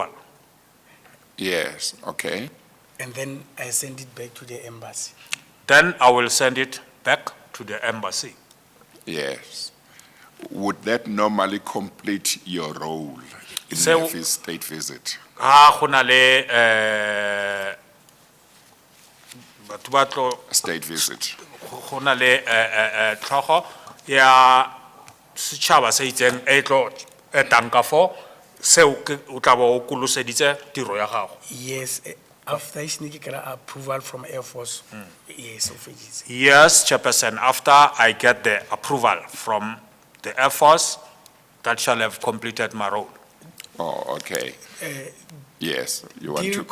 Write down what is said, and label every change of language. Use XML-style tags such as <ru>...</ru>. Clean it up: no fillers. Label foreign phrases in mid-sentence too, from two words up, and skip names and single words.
<en>Yes, okay. And then I send it back to the embassy. Then I will send it back to the embassy. Yes. Would that normally complete your role in So- the state visit?</en> <tn>Go na le batho ba tlo</tn> <en>State visit.</en> <tn>go na le tlhogo ya setšhaba se itseng e tlo etang ka fo seo o tla bo o koloseditse tiro ya gago.</tn> <en>Yes, after I sneak approval from Air Force. Yes, officials. Yes, Chairperson, after I get the approval from the Air Force, that shall have completed my role. Oh, okay. Yes, you want to.</en>